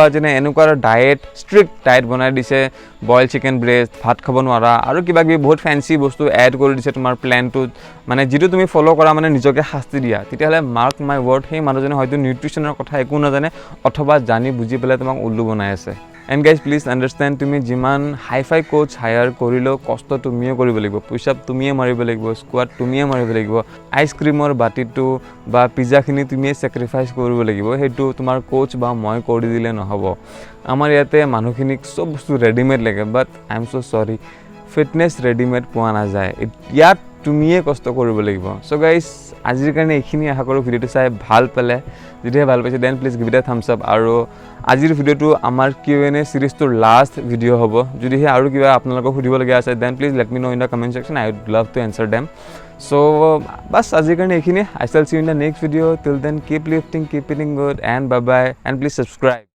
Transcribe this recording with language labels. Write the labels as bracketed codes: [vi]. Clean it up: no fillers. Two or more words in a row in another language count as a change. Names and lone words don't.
[as] এজনে এনেকুৱা ডায়েট [en] strict diet [as] বনাই দিছে [en] boil chicken breast [as] ভাত খাব নোৱাৰা আৰু কিবা কিবি বহুত ফেন্সি বস্তু এড কৰি দিছে তোমাৰ প্ল্যানটোত মানে যেটো তুমি ফলো কৰা মানে নিজকে শাস্তি দিয়া তেতিয়াহলে [en] mark my word [as] সেই মানুহজনে হয়তো নিউট্ৰিশনৰ কথা একো নাজানে অথবা জানি বুজি পেলাই তোমাক উল্লু বনাই আছে [en] And guys, please understand [as] তুমি যিমান [en] hi-fi coach [as] হায়াৰ কৰিলেও কষ্ট তুমিয়ে কৰিব লাগিব পুশ-আপ তুমিয়ে মাৰিব লাগিব স্কোৱাট তুমিয়ে মাৰিব লাগিব আইসক্ৰীমৰ বাটিটো বা পিজ্জাখিনি তুমিয়ে স্যাক্ৰিফাইস কৰিব লাগিব হেতু তোমাৰ কোচ বা মই কৰি দিলে নহব আমাৰ ইয়াতে মানুহখিনিক সব বস্তু ৰেডিমেড লাগে [en] but I am so sorry fitness readymade [as] পোৱা নাযায় ইয়াত তুমিয়ে কষ্ট কৰিব লাগিব [en] so guys [as] আজিৰ কাৰণে এইখিনি আশা কৰো ভিডিওটো চাই ভাল পালে যদিহে ভাল পাইছে [en] then please give it a thumbs up [as] আৰু আজিৰ ভিডিওটো আমাৰ Q&A সিৰিজটোৰ [en] last video [as] হ'ব যদিহে আৰু কিবা আপোনালোকক সুধিবলগীয়া আছে [en] then please let me know in the comment section I would love to answer them so [as] বাস আজিৰ কাৰণে এইখিনি [en] I shall see you in the next video till then keep lifting keep eating good and bye bye and please subscribe